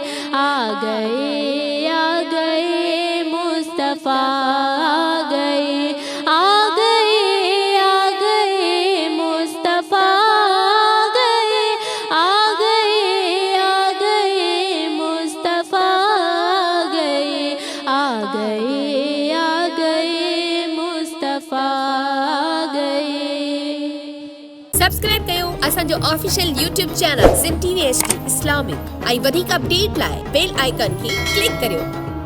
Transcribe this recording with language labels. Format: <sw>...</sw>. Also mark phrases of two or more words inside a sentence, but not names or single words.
<ur>آ گئے آ گئے مصطفیٰ گئے، آ گئے آ گئے مصطفیٰ گئے، آ گئے آ گئے مصطفیٰ گئے، آ گئے آ گئے مصطفیٰ گئے۔</ur> <sd>سبسڪرائب कयो असांजो</sd> <en>official YouTube channel</en> <sd>सिंध TV HD इस्लामिक ऐं वधीक अपडेट लाइ</sd> <en>bell icon</en> <sd>खे क्लिक करियो।</sd>